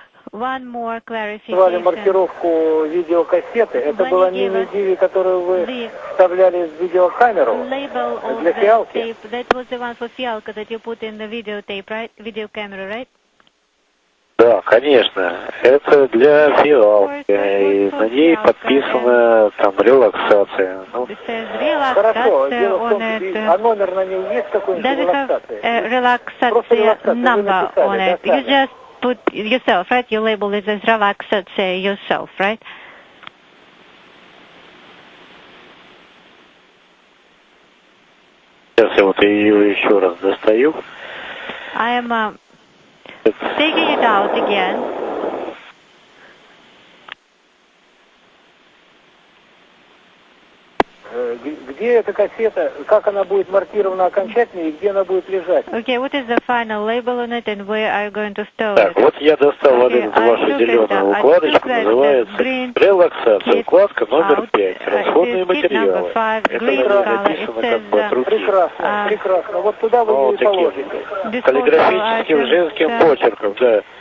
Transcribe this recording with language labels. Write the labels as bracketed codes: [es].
[en] one more clarification. [ru] маркировку видеокассеты. Это была мини-DV, которую вы вставляли в видеокамеру для фиалки. [en] That was the one for фиалка that you put in the videotape, right? Video camera, right? [ru] Да, конечно. Это для фиалки. И на ней подписана там релаксация. Ну, хорошо. Дело в том, а номер на ней есть какой-нибудь релаксации? [en] Relaxation number on it. You just put yourself, right? You label it as relaxation yourself, right? [ru] Сейчас я вот ее еще раз достаю. [en] I am taking it out again. [ru] Где эта кассета, как она будет маркирована окончательно и где она будет лежать? [en] Okay, what is the final label on it and where are you going to store [ru] Так, [en] it? [ru] вот я достал вот эту вашу зеленую укладочку, называется релаксация, укладка номер 5, расходные материалы. Это написано как бы от руки. Прекрасно, прекрасно. Вот туда вы ее положите. Каллиграфическим женским почерком, да.